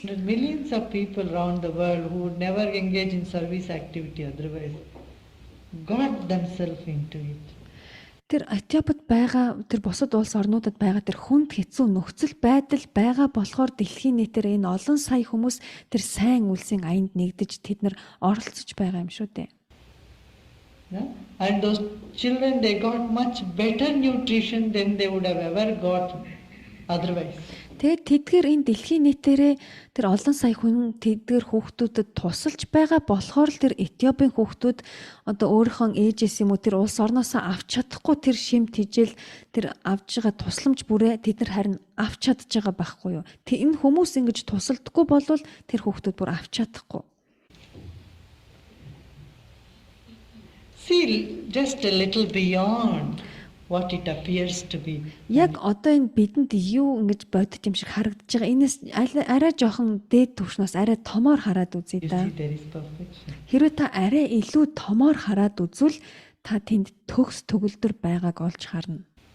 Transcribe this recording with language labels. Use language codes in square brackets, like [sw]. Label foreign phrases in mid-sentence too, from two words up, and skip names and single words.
[en] There are millions of people around the world who would never engage in service activity otherwise got themselves into it. [mn] Тэр Этиопид байгаа тэр бусад улс орнуудад байгаа тэр хүнд хэцүү нөхцөл байдал байгаа болохоор дэлхийн нийтээр энэ олон сая хүмүүс тэр сайн үлсийн аянд нэгдэж тэд нар оролцож байгаа юм шүү дээ. [en] Yeah? And those children, they got much better nutrition than they would have ever got otherwise. [mn] Тэгээд тэдгээр энэ дэлхийн нийтээрээ тэр олон сая хүн тэдгээр хүүхдүүдэд тусалж байгаа болохоор л тэр Этиопийн хүүхдүүд одоо өөрийнхөө ээжээс юм уу тэр улс орноосоо авч чадахгүй тэр шимт хижил тэр авж байгаа тусламж бүрээ тэд нар харин авч чадж байгаа байхгүй юу. Энэ хүмүүс ингэж тусалдаггүй болвол тэр хүүхдүүд бүр авч чадахгүй. [en] See, just a little beyond what it appears to be. [mn] Яг одоо энэ бидэнд юу ингэж бодож юм шиг харагдаж байгаа. Энэс арай жоохон дээд түвшнээс арай томоор хараад үзье [en] You да. see, there is perfection. [mn] Хэрвээ та арай илүү томоор хараад үзвэл та тэнд төгс төгөлдөр байгааг олж харна.